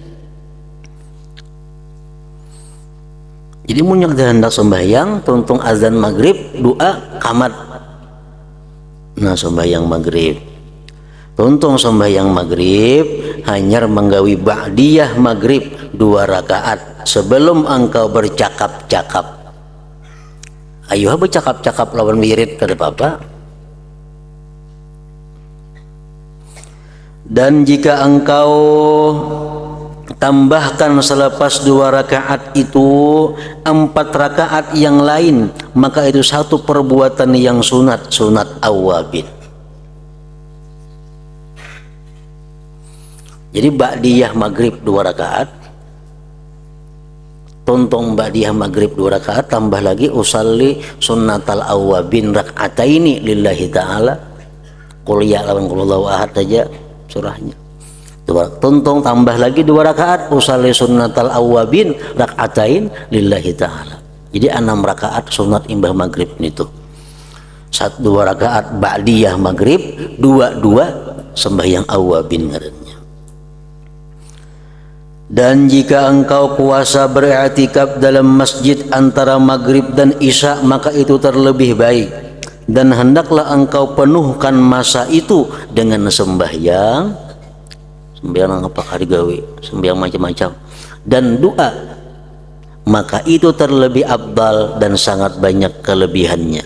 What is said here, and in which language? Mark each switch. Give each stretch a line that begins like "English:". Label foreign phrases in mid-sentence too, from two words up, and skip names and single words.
Banjar: Jadi mun yang hendak sembahyang tuntung azan maghrib, doa kamat.
Indonesian: Nah, sembahyang maghrib, tuntung sembahyang maghrib hanya menggawi ba'diyah maghrib 2 rakaat sebelum engkau bercakap-cakap.
Banjar: Ayo bercakap-cakap lawan wirid kada apa-apa.
Indonesian: Dan jika engkau tambahkan selepas 2 rakaat itu 4 rakaat yang lain, maka itu satu perbuatan yang sunat awabin. Jadi ba'diyah maghrib 2 rakaat, tuntung ba'diyah maghrib 2 rakaat, tambah lagi
Arabic: أصلي سنة الأوابين ركعتين لله تعالى, قل يا
Indonesian: lawan
Arabic: قل الله أحد
Indonesian: aja surahnya.
Banjar: Tuntung tambah lagi
Arabic: 2 rakaat أصلي سنة الأوابين ركعتين لله تعالى.
Indonesian: Jadi 6 rakaat sunat imbah maghrib itu. 2 rakaat ba'diyah maghrib, 2 sembahyang awabin ngarannya. Dan jika engkau puasa beriktikaf dalam masjid antara maghrib dan isya, maka itu terlebih baik. Dan hendaklah engkau penuhkan masa itu dengan sembahyang apakah digawe, sembahyang macam-macam, dan doa, maka itu terlebih afdal dan sangat banyak kelebihannya.